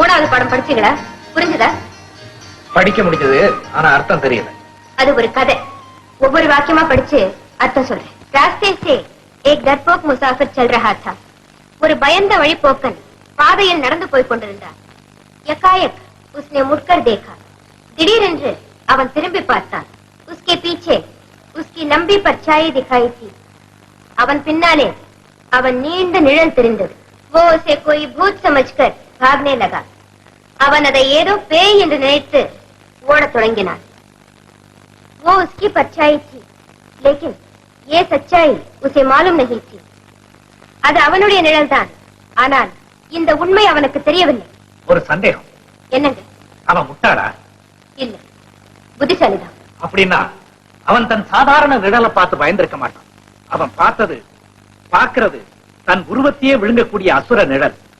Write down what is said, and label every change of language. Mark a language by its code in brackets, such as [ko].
[ta] படம் படிச்சீங்களா? புரிஞ்சுதா? படிக்க முடிஞ்சது, ஆனா அர்த்தம் தெரியல. அது ஒரு கதை. ஒவ்வொரு வாக்கியமா படிச்சு அர்த்தம் சொல்றேன். [hi] ராஸ்தே से एक डरपोक मुसाफिर चल रहा था. [ta] ஒரு பயந்த வழிப்போக்கன் பாதையில் நடந்து போய் கொண்டிருந்தார். [hi] எக்காயக் उसने मुड़कर देखा. [ta] திடீரென்று அவன் திரும்பி பார்த்தான். [hi] उसके पीछे उसकी लंबी परछाई दिखाई थी. [ta] அவன் பின்னாலே அவன் நீண்ட நிழல் தெரிந்தது. [hi] वो उसे कोई भूत समझकर भागने लगा. [ta] அவன் அதை ஏதோ பேய் என்று நினைத்து ஓடத் தொடங்கினான். [hi] वो उसकी परछाई थी, लेकिन ये सच्चाई उसे मालूम नहीं थी. [ta] அது அவனுடைய நிழல்தான், ஆனால் இந்த உண்மை அவனுக்கு தெரியவில்லை. ஒரு சந்தேகம். என்னங்க? அவன் முட்டாளா? இல்ல, புத்திசாலிதான். அப்படின்னா அவன் தன் சாதாரண நிழலை பார்த்து பயந்திருக்க மாட்டான். அவன் பார்க்கிறது தன் உருவத்தையே விழுங்கக்கூடிய அசுர நிழல்.